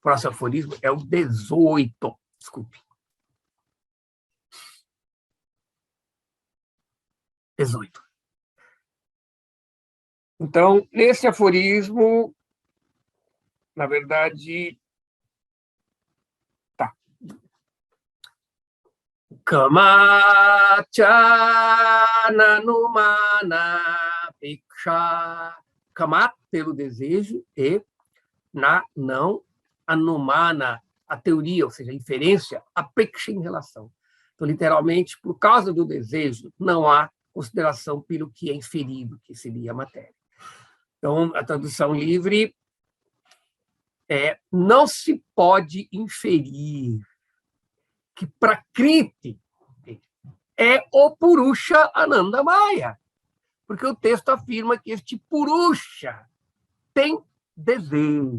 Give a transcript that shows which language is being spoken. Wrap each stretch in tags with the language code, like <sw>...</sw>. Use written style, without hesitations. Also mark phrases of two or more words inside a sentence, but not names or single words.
<pt>próximo aforismo é o 18. Desculpe. 18. Então, nesse aforismo, na verdade, tá.</pt> <sa>कामाच्च नानुमानापेक्षा. Kamat,</sa> <pt>pelo desejo, e na não anumana, a teoria, ou seja, a inferência, a peksha, em relação. Então, literalmente, por causa do desejo, não há consideração pelo que é inferido, que seria a matéria. Então, a tradução livre é: não se pode inferir que Prakriti é o Purusha Anandamaya, porque o texto afirma que este Purusha tem desejo.</pt>